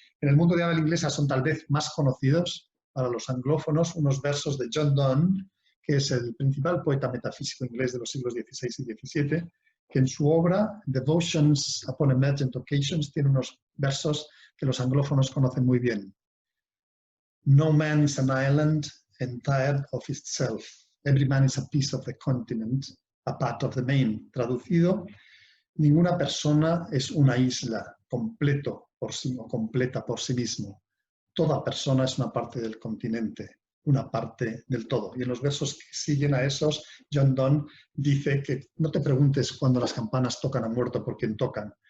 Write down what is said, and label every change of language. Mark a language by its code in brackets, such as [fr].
[es] En el mundo de habla inglesa son tal vez más conocidos para los anglófonos unos versos de John Donne, que es el principal poeta metafísico inglés de los siglos XVI y XVII, que en su obra Devotions upon Emergent Occasions tiene unos versos que los anglófonos conocen muy bien. [en] No man is an island entirely of itself. Every man is a piece of the continent, a part of the main. [es] Traducido, ninguna persona es una isla completo por sí o completa por sí mismo. Toda persona es una parte del continente, una parte del todo. Y en los versos que siguen a esos, John Donne dice que no te preguntes cuando las campanas tocan a muerto por quien tocan.